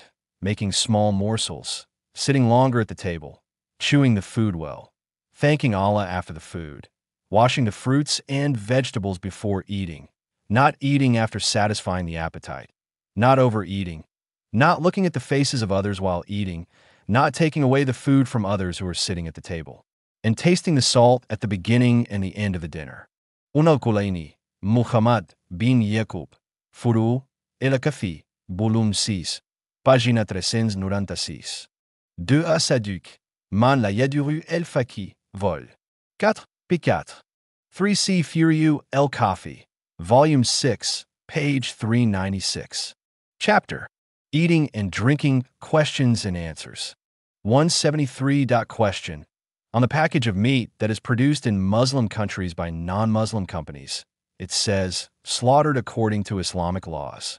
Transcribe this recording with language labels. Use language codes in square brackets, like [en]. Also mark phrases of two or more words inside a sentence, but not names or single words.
[en] making small morsels, sitting longer at the table, chewing the food well, thanking Allah after the food, washing the fruits and vegetables before eating, not eating after satisfying the appetite, not overeating, not looking at the faces of others while eating, not taking away the food from others who are sitting at the table, and tasting the salt at the beginning and the end of the dinner. Unal-Kulaini, Muhammad bin Yaqub, Furu, El-Kafi, Volume 6, Página 396. 2 à Saduq, Man la Yaduru El-Faki, Vol. 4, P4. 3C Furiu El-Kafi, Volume 6, page 396. Chapter: Eating and Drinking, Questions and Answers. 173. Question: On the package of meat that is produced in Muslim countries by non-Muslim companies, it says, slaughtered according to Islamic laws.